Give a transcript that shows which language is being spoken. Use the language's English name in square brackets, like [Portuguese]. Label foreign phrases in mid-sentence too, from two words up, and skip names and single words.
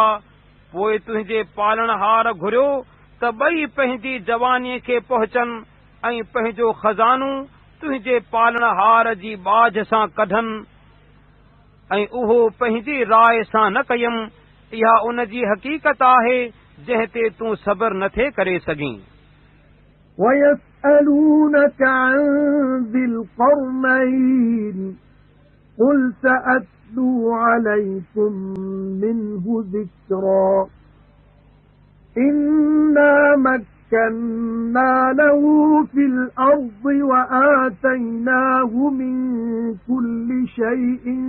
[Sindhi] पोइ तुंहिंजे पालणहार घुरियो त ॿई पंहिंजी जवानीअ खे पहुचनि ऐं पंहिंजो खज़ानो तुंहिंजे पालणहार जी बाझ सां कढनि ऐं उहो पंहिंजी राय सां न कयमि। इहा उन जी हक़ीक़त आहे जंहिं ते तूं सब्र नथे करे सघीं। [Arabic] وَيَسْأَلُونَكَ عَنْ ذِي الْقَرْنَيْنِ قل سأتلو عليكم منه ذكرا إنا مكنا له في الأرض وآتيناه من كل شيء